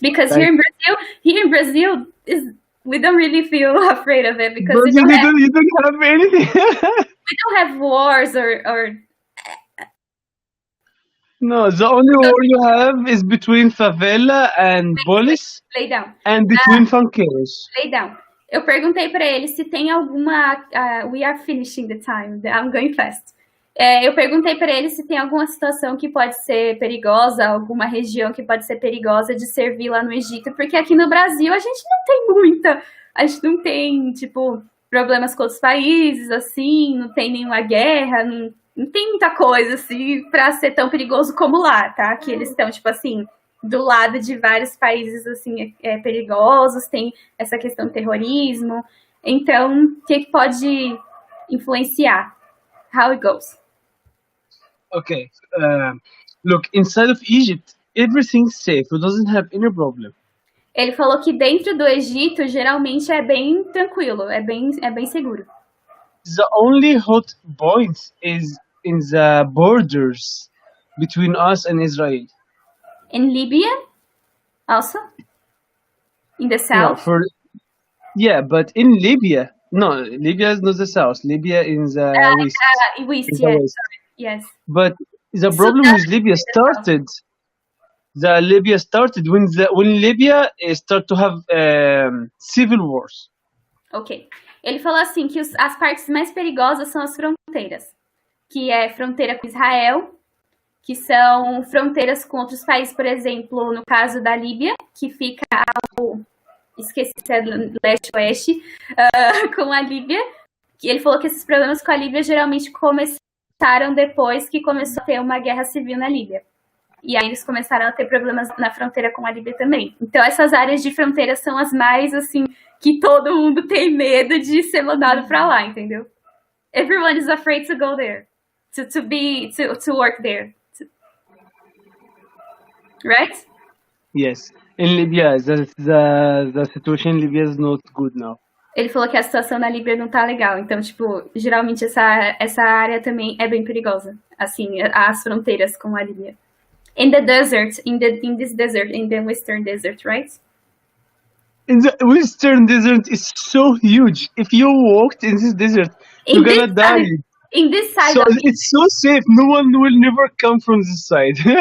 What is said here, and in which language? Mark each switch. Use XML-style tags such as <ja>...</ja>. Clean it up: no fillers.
<en>Because here in Brazil we don't really feel afraid of it because you don't have anything. We don't have wars or. No, the only war you have is between favela and police. Lay down. And between funkeiros. Lay down.</en> <pt>Eu perguntei para ele se tem alguma...</pt> <en>we are finishing the time. I'm going fast.</en> <pt>Eu perguntei para ele se tem alguma situação que pode ser perigosa, alguma região que pode ser perigosa de servir lá no Egito, porque aqui no Brasil a gente não tem muita... A gente não tem, tipo, problemas com outros países, assim, não tem nenhuma guerra, não tem muita coisa, assim, para ser tão perigoso como lá, tá? Que eles estão, tipo assim, do lado de vários países, assim, perigosos, tem essa questão do terrorismo. Então, o que pode influenciar?</pt> <en>How it goes? Okay. Look, inside of Egypt, everything's safe. It doesn't have any problem.</en> <pt>Ele falou que dentro do Egito, geralmente é bem tranquilo, é bem seguro.</pt> <en>The only hot point is in the borders between us and Israel. In Libya, also? In the south? Yeah, but in Libya, no, Libya is not the south. Libya in the west. West, In the yes. west. Yes. But the problem with Libya started. Libya started when Libya started to have civil wars. Ok.</en> <pt>Ele falou assim que as partes mais perigosas são as fronteiras, que é fronteira com Israel, que são fronteiras com outros países, por exemplo, no caso da Líbia, que fica esqueci se é leste-oeste, com a Líbia. Que ele falou que esses problemas com a Líbia geralmente começaram depois que começou a ter uma guerra civil na Líbia. E aí eles começaram a ter problemas na fronteira com a Líbia também. Então essas áreas de fronteira são as mais, assim, que todo mundo tem medo de ser mandado pra lá, entendeu?</pt> <en>Everyone is afraid to go there, to work there. Right? Yes. In Libya, the situation in Libya is not good now.</en> <pt>Ele falou que a situação na Líbia não tá legal. Então, tipo, geralmente essa área também é bem perigosa. Assim, as fronteiras com a Líbia.</pt> <en>In the desert, in this desert, in the western desert, right? In the western desert is so huge. If you walked in this desert, you're gonna die. In this side, so it's so safe. No one will never come from this side.</en>